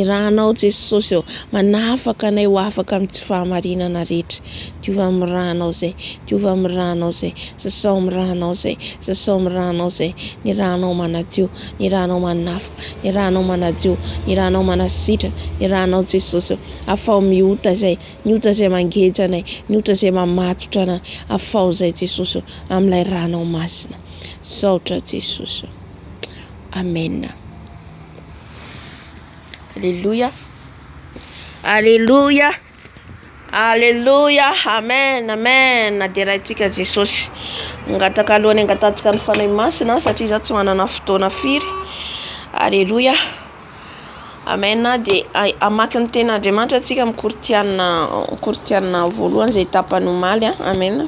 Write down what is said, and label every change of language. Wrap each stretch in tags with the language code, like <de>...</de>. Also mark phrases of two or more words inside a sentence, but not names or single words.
<mg>ranao Jesosy manafaka anay ho afaka amin'ny tsy fahamarinana rehetra, diovy amin'ny ranao zay, diovy amin'ny ranao zay, sasao amin'ny ranao zay, sasao amin'ny ranao zay, ny ranao manadio, ny ranao manafaka, ny ranao manadio, ny ranao manasitra, ny ranao Jesosy, afao miota zay, ny ota zay mangeja anay, ny ota zay mamatotra anay, afao zay Jesosy amin'ilay ranao masina, saotra Jesosy, amen. Alléluia, alléluia, alléluia, amen, amen. Naderaitsika Jesosy, ngataka alohany angatatsika ny fanahy masina satria za tsy manana fotoana firy, alléluia, amen. De amaky ny ten'Andriamanitra atsika amin'ny Korintiana voalohany zay tapany omaly, amen.</mg>